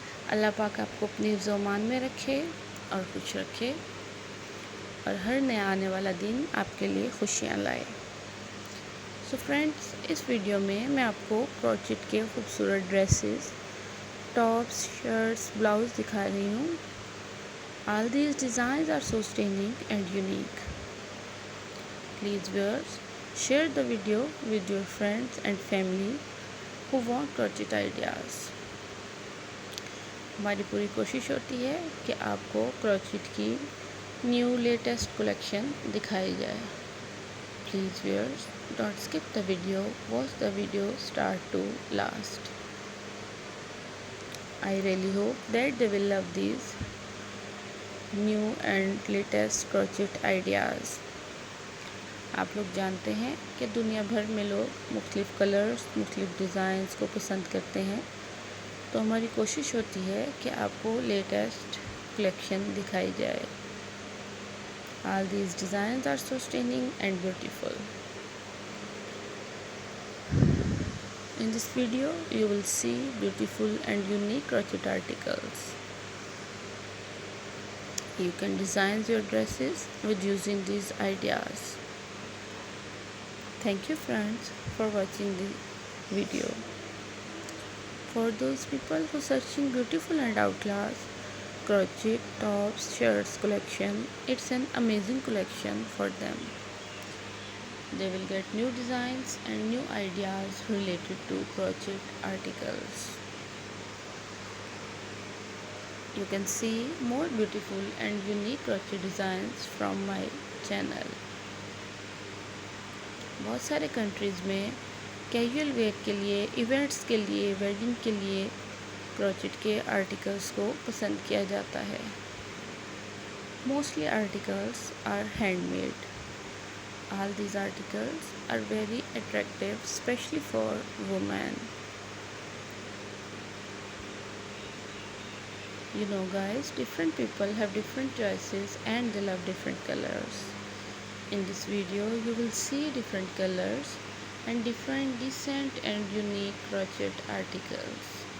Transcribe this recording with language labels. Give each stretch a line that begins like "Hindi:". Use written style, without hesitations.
Urdu: اللہ پاک آپ کو اپنی حفظ و امان میں رکھے اور خوش رکھے اور ہر نیا آنے والا دن آپ کے لیے خوشیاں لائے. سو فرینڈس، اس ویڈیو میں آپ کو کروچٹ کے خوبصورت ڈریسز، ٹاپس، شرٹس، بلاؤز دکھا رہی ہوں.
English: All these designs are so stunning and unique. Please viewers, share the video with your friends and family who want crochet ideas.
Urdu: ہماری پوری کوشش ہوتی ہے کہ آپ کو کروچٹ کی نیو لیٹسٹ کلیکشن دکھائی جائے.
English: Please viewers, don't skip the video. Watch the video start to last. I really hope that they will love these new and latest crochet ideas.
Urdu: آپ لوگ جانتے ہیں کہ دنیا بھر میں لوگ مختلف کلرز، مختلف ڈیزائنز کو پسند کرتے ہیں، تو ہماری کوشش ہوتی ہے کہ آپ کو لیٹسٹ کلیکشن دکھائی جائے.
English: All these designs are so stunning and beautiful. In this video, you will see beautiful and unique crochet articles. You can design your dresses with using these ideas. Thank you friends for watching the video. For those people who searching beautiful and outclass crochet tops, shirts collection, it's an amazing collection for them. They will get new designs and new ideas related to crochet articles. You can see more beautiful and unique crochet designs from my channel.
Urdu: بہت سارے countries میں casual where کے لیے، events کے لیے، wedding کے لیے crochet کے آرٹیکلس کو پسند کیا جاتا ہے.
English: Mostly articles are hand made. All these articles are very attractive, especially for women. You know guys, different people have different choices and they love different colors. In this video, you will see different colors and different decent and unique crochet articles.